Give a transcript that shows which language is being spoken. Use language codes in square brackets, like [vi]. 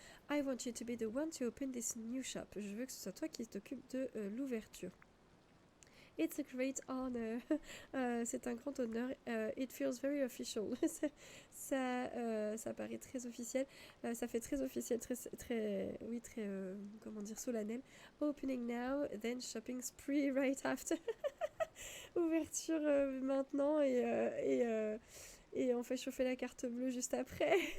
[en] I want you to be the one to open this new shop. [fr] Je veux que ce soit toi qui t'occupe de l'ouverture. [en] It's a great honor. [fr] C'est un grand honneur. [en] It feels very official. [fr] Ça paraît très officiel. Ça fait très officiel, très comment dire, solennel. [en] Opening now, then shopping spree right after. [fr] Ouverture maintenant et on fait chauffer la carte bleue juste après.